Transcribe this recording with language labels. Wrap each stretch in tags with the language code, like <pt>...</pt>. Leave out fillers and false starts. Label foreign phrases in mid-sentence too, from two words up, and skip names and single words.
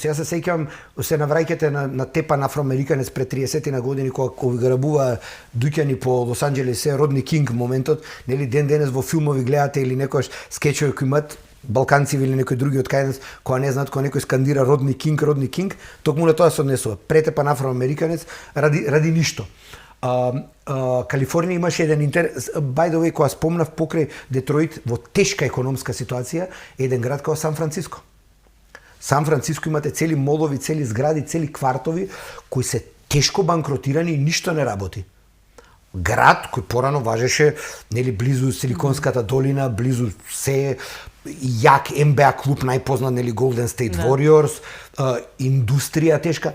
<mk>Јас се сеќавам, се навраќате на тепан афроамериканец пред 30 на години кога грабува дуќани по Лос Анџелес, Родни Кинг моментот, нели денес во филмови гледате или некојаш скечови кои имаат балканци или некои други од кај нас, кога не знаат кога некој скандира Родни Кинг, токму на тоа се однесува. Претепан афроамериканец ради ништо. Калифорнија имаше еден интерес,</mk> <en>by the way,</en> <mk>кога спомнав покрај Детройт во тешка економска ситуација, еден град како Сан Франциско. Сан Франциско имате цели молови, цели згради, цели квартови кои се тешко банкротирани и ништо не работи. Град кој порано важеше, нели близу Силиконската долина, близу се јак НБА клуб најпознат, нели Golden State Warriors, индустрија тешка.</mk>